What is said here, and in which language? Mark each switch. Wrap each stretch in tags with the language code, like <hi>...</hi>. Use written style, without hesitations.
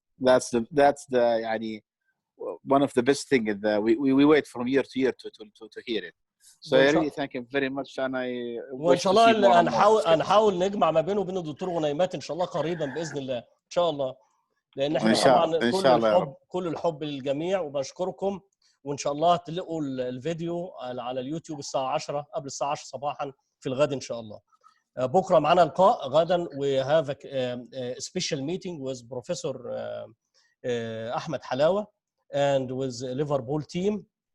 <en>That's the يعني one of the best thing that we wait from year to year to hear it. So I really thank him very much and I</en> <ar>وان شاء الله هنحاول نجمع ما بينه وبين الدكتور غنيمات ان شاء الله قريبا باذن الله ان شاء الله، لان احنا طبعا كل الحب للجميع وبشكركم، وان شاء الله تلاقوا الفيديو على اليوتيوب الساعه 10 قبل الساعه 10 صباحا في الغد ان شاء الله. بكره معنا لقاء غدا</ar> <en>we have a special meeting with Professor Ahmed Halawa and with Liverpool team.</en>